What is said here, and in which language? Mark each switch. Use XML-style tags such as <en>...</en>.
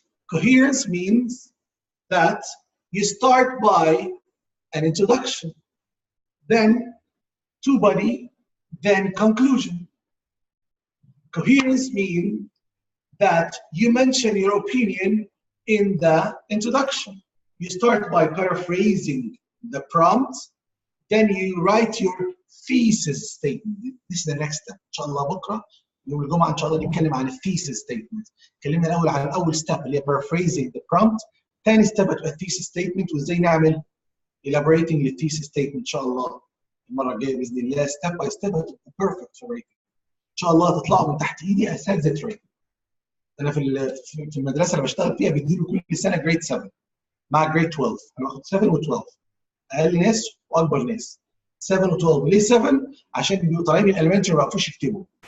<en>Coherence means that you start by an introduction, then two body, then conclusion. Coherence means that you mention your opinion in the introduction. You start by paraphrasing the prompt, then you write your thesis statement. This is the next step.</en> <ar>إن شاء الله بكرة يوم الجمعة إن شاء الله نتكلم عن thesis statement. اتكلمنا الأول عن أول step اللي هي</ar> <en>paraphrasing the prompt.</en> <ar>ثاني step هتبقى thesis statement وإزاي نعمل</ar> <en>elaborating the thesis statement</en> <ar>إن شاء الله المرة الجاية بإذن الله step by step هتبقى</ar> <en>perfect for rating.</en> <ar>إن شاء الله هتطلعوا من تحت إيدي أساتذة rating. أنا في المدرسة اللي بشتغل فيها بيديله كل سنة جريد 7 مع جريد 12. أنا باخد 7 و12 أقل ناس وأكبر ناس. 7 و12. ليه 7؟ عشان بيبقوا طالعين من الالمنتري ما بيعرفوش يكتبوا.</ar>